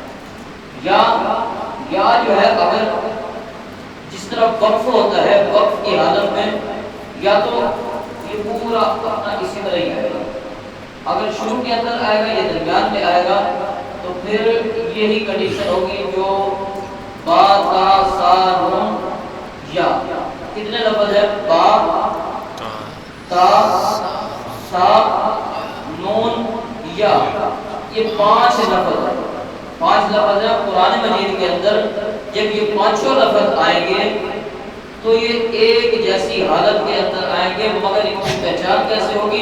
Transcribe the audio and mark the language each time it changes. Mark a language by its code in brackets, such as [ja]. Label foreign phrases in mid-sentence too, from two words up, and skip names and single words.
[ur] یا جو ہے اگر جس طرح وقف ہوتا ہے وقف کی حالت میں یا تو یہ پورا اپنا اسی طرح ہی آئے گا. اگر شروع کے اندر آئے گا یا درمیان میں آئے گا تو پھر یہی کنڈیشن ہوگی جو با تا سا نون یا. کتنے لفظ ہے؟ با تا سا نون یا. یہ 5 لفظ ہے. 5 لفظ ہیں قرآن مجید کے اندر، جب یہ پانچوں لفظ آئیں گے تو یہ ایک جیسی حالت کے اندر آئیں گے، مگر ان کی پہچان کیسے ہوگی؟